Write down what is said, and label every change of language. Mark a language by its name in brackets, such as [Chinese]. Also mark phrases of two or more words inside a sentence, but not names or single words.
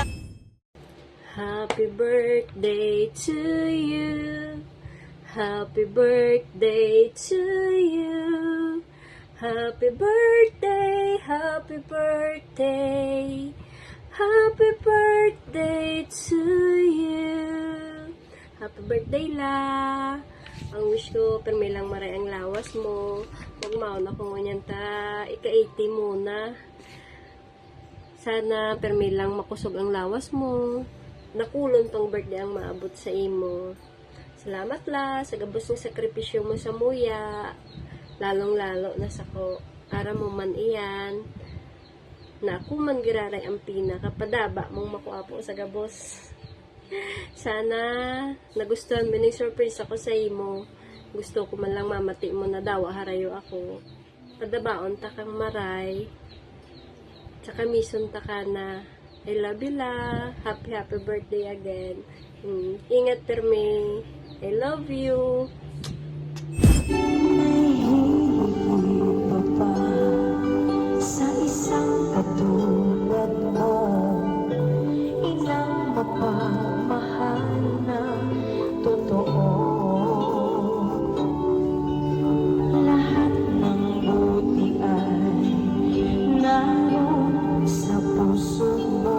[English] Happy birthday to you. Happy birthday to you. Happy birthday, happy birthday. Happy birthday to you. Happy birthday, [Bikol] La. Ang wish ko, permi lang maray ang lawas mo. Huwag mauna kung ganyan ta. Ika-80 muna. Sana permi lang makusog ang lawas mo. Nakulon tong birthday ang maabot sa imo. Salamat La sa gabos ng sakripisyo mo sa muya. Lalong-lalo na sa ko. Ara mo man iyan. Na ako man giraray ang pinakapadaba mong makuapo sa gabos. Sana nagustuhan mo ng surprise ako sa imo. Gusto ko man lang mamati mo na daw harayo ako. Padabaon ta kang maray. Tsaka mison ta ka na. [English] I love you, La. Happy birthday again. [Bikol] Ingat permi. [English] I love you. [Filipino] Sa isang katulad mo, ilang mapamahal na totoo. Lahat ng buti ay naroon sa puso mo.